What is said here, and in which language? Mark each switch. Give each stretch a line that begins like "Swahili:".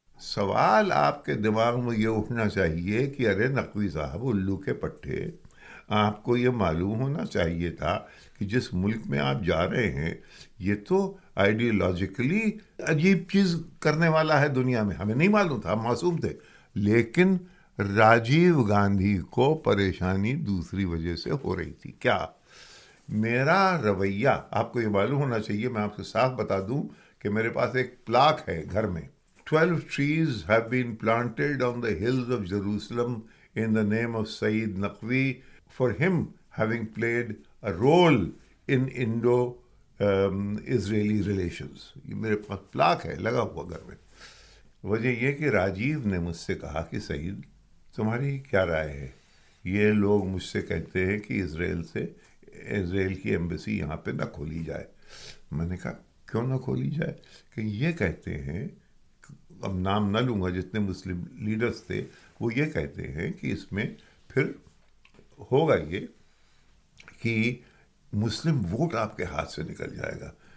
Hindi: सवाल आपके दिमाग में ये उठना चाहिए कि अरे नकवी साहब, उल्लू के पट्टे, आपको ये मालूम होना चाहिए था कि जिस मुल्क में आप जा रहे हैं ये तो आइडियोलॉजिकली अजीब चीज़ करने वाला है दुनिया में। हमें नहीं मालूम था, हम मासूम थे। लेकिन राजीव गांधी को परेशानी दूसरी वजह से हो रही थी। क्या मेरा रवैया, आपको ये मालूम होना चाहिए, मैं आपको साफ बता दूं कि मेरे पास एक प्लाक है घर में।
English: 12 trees have been planted on the hills of Jerusalem in the name of Saeed Naqvi for him having played a role in Indo-Israeli relations.
Hindi: ये मेरे पास प्लाक है लगा हुआ घर में। वजह यह कि राजीव ने मुझसे कहा कि सईद, तुम्हारी क्या राय है? ये लोग मुझसे कहते हैं कि इज़राइल की एम्बेसी यहाँ पे ना खोली जाए। मैंने कहा क्यों ना खोली जाए? कि ये कहते हैं, अब नाम ना लूँगा, जितने मुस्लिम लीडर्स थे वो ये कहते हैं कि इसमें फिर होगा ये कि मुस्लिम वोट आपके हाथ से निकल जाएगा।